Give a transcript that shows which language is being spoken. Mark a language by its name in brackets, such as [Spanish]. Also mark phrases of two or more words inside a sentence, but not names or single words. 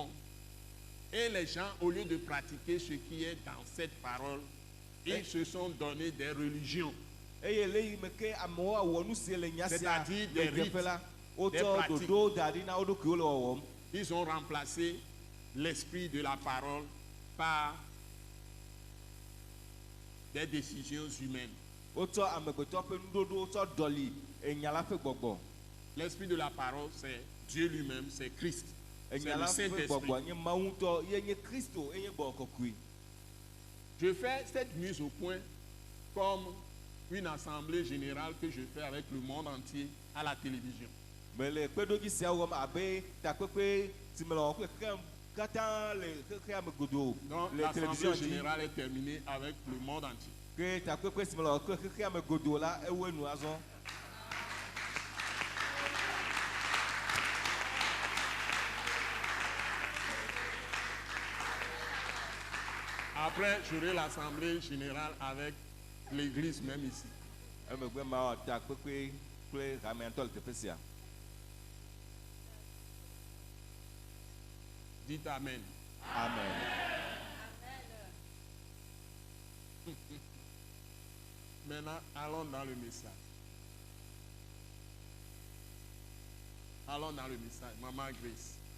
[French] Et les gens, au lieu de pratiquer ce qui est dans cette parole, ils se sont donné des religions. [Ewe] Eye le yi me ke amewo awɔ nu si le nya sia [French] C'est-à-dire [Ewe] le [French] des [Ewe] teƒe la [French] rites, [Ewe] wotsɔ [French] des pratiques. [Ewe] ɖoɖo da ɖi na wo ɖokuiwo le wɔwɔm. [French] Ils ont remplacé l'esprit de la parole par des décisions humaines. [Ewe] Wotsɔ amegbetɔ ƒe nuɖoɖo tsɔ dɔli enya la ƒe gbɔgbɔ. [French] L'esprit de la parole, c'est Dieu lui-même, c'est Christ. C'est [Ewe] Enya [French] le [Ewe] la ƒe [French] Saint-Esprit. [Ewe] gbɔgbɔ nye Mawu ŋutɔ ye nye Kristo eye gbɔgbɔ kɔkɔe. [French] Je fais cette mise au point comme une assemblée générale que je fais avec le monde entier à la télévision. [Ewe] Me le kpeɖodzi sia wɔm abe takpekpe si me le wɔm kple xexea katã le xexea me godoo [French] Donc [Ewe] le télévision [French] l'assemblée [Ewe] dzi. [French] générale est terminée avec le monde entier. [Ewe] Ke takpekpe si me le wɔm kple xexea me godoo la ewoe nu azɔ. [French] Après, j'aurai l'assemblée générale avec l'église même ici. [Ewe] Emegbe ma wɔ takpekpe kple hameatɔ le teƒe sia. [French] Dites Amen. Amen. Maintenant, allons dans le message. Allons dans le message. Maman Grace.